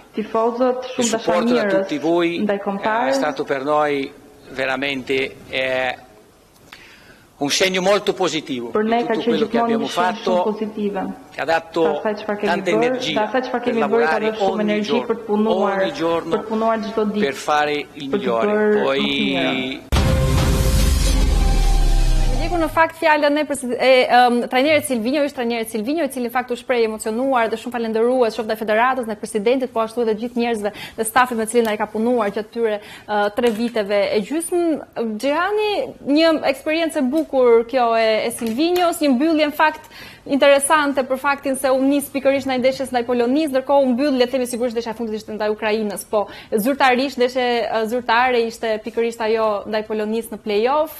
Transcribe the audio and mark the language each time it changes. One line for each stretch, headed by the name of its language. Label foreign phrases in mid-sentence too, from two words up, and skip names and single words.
Italian: Il supporto da tutti voi è stato per noi veramente un segno molto positivo di tutto quello che abbiamo fatto, che ha dato tanta energia per lavorare ogni giorno per fare il migliore. Poi
Albanian: Në fakt fjala trajnerit Silvinjo ishte trajneri Silvinjo, i cili në fakt u shpreh emocionuar dhe shumë falendërues shumë ndaj federatës, ndaj presidentit, po ashtu edhe gjithë njerëzve dhe stafit me të cilin ai ka punuar gjatë këtyre 3 viteve e gjysmë. Xhihani, një eksperiencë e bukur kjo e Silvinjos, një mbyllje në fakt interesante për faktin se u nis pikërisht ndaj ndeshjes ndaj Polonisë, ndërkohë u mbyll, le të themi sigurisht ndeshja e fundit ishte ndaj Ukrainës, po zyrtarisht ndeshje zyrtare ishte pikërisht ajo ndaj Polonisë në play-off.